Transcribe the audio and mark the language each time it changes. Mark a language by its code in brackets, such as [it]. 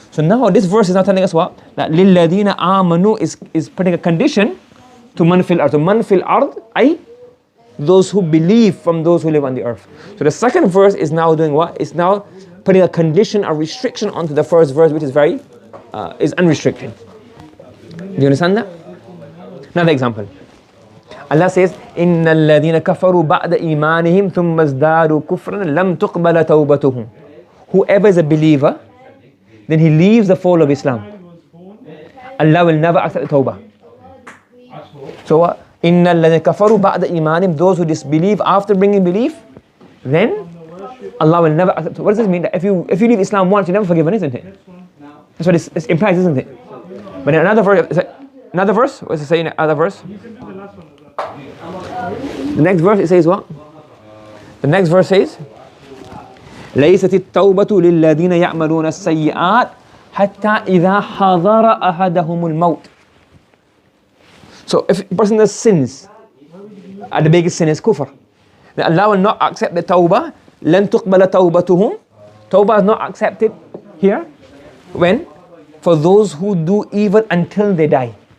[en] So now this verse is now telling us what? That [ar] لِلَّذِينَ آمَنُوا [en] is putting a condition to man fil ard. So man fil ard, i.e. those who believe from those who live on the earth. So the second verse is now doing what? It's now putting a condition, a restriction onto the first verse, which is is unrestricted. Do you understand that? Another example. Allah says, [ar] إِنَّ الَّذِينَ كَفَرُوا بَعْدَ إِيمَانِهِمْ ثُمَّ ازْدَادُوا كُفْرًا لَمْ تُقْبَلَ تَوْبَتُهُمْ. [en] Whoever is a believer, then he leaves the fold of Islam, Allah will never accept the tawbah. So what? [ar] إِنَّ الَّذِينَ كَفَرُوا بَعْدَ إِيمَانِهِمْ, [en] those who disbelieve after bringing belief, then Allah will never accept. What does this mean? That if you leave Islam once, you're never forgiven, isn't it? That's what it implies, isn't it? But in another verse, what does it say in another verse? The next verse it says what? The next verse says, [ar] لَيْسَتِ التَّوْبَةُ لِلَّذِينَ يَعْمَلُونَ السَّيِّئَاتِ حَتَّى إِذَا حَضَرَ أَحَدَهُمُ الْمَوْتِ. [en] So if a person does sins, and the biggest sin is kufr, then Allah will not accept the tawbah. [ar] لَن تُقْبَلَ تَوْبَتُهُمْ. [en] Tawbah is not accepted here. When? For those who do evil until they die.